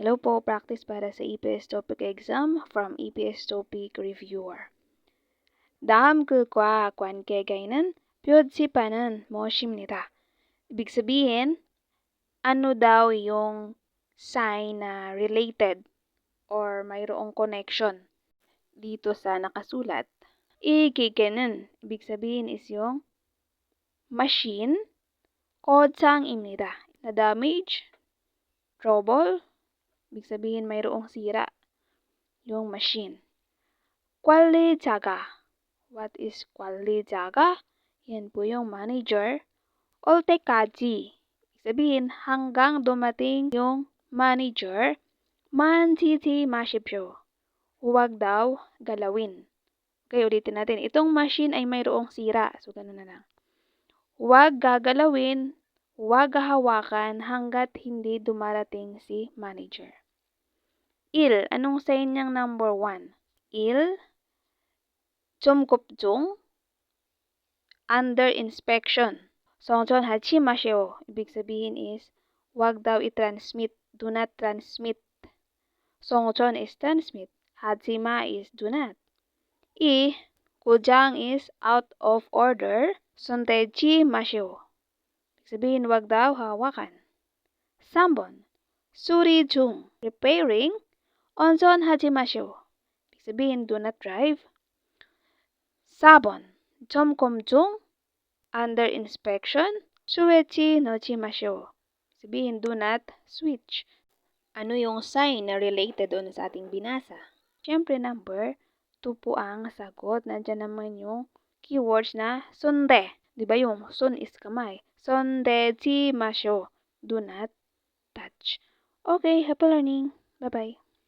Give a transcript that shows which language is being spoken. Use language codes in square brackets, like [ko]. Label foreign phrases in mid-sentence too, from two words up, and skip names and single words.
[tl] Hello po, practice para sa EPS Topic Exam from EPS Topic Reviewer. [ko] 다음 글과 관계가 있는 표지판은 무엇입니다. [tl] Ibig sabihin, ano daw yung sign na [en] related or [tl] mayroong connection dito sa nakasulat. 이기계는, ibig sabihin is yung machine, 고장입니다. Na [en] damage, trouble, [tl] ibig sabihin mayroong sira yung machine. [ko] 관리자가, [en] what is 관리자가? [tl] Yan po yung manager. [ko] 올 때까지, [tl] ibig sabihin hanggang dumating yung manager, [ko] 만지지 마십시오. [tl] Huwag daw galawin. Okay, ulitin natin. Itong machine ay mayroong sira. So, ganun na lang. Huwag gagalawin, huwag hahawakan hanggat hindi dumarating si manager. Anong sign niyang number 1? [ko] 좀 걱정, [en] under inspection. [ko] 성전하지 마세요. [tl] Ibig sabihin is, huwag daw i-transmit. [en] Do not transmit. 성전 is transmit. 하지마 is do not. 고장 is out of order. [ko] 손대지 마세요. [tl] Ibig sabihin, huwag daw hawakan. [ko] 3번, 수리 중, repairing. 운전하지 마세요. [tl] Ibig sabihin, [en] do not drive. [ko] 4번, 점검 중, [en] under inspection. [ko] 스위치 넣지 마세요. [tl] Sabihin, [en] do not switch. [tl] Ano yung sign na related doon sa ating binasa? Siyempre, number 2 po ang sagot. Nandiyan naman yung keywords na sunde. Di ba yung sun is kamay? [ko] 손대지 마세요. [en] Do not touch. Okay, happy learning. Bye-bye.